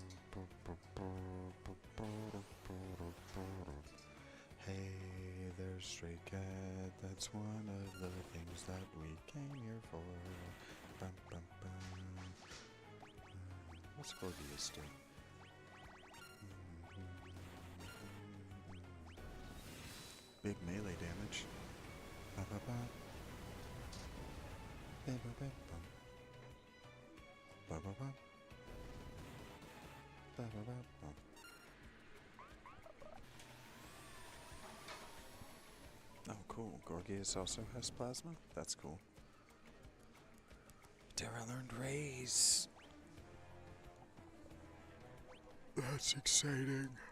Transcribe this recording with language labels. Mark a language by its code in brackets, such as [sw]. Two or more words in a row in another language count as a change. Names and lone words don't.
[en] Hey, there's stray cat, that's one of the things that we came here for. Bum, bum, bum. What's Gorgias do? Big melee damage. Ba, ba, ba. Ba, ba, ba, bum. Ba, ba, ba. Ba, ba, ba, bum. Oh, cool. Gorgias also has plasma? That's cool. Terra learned Raise. That's exciting.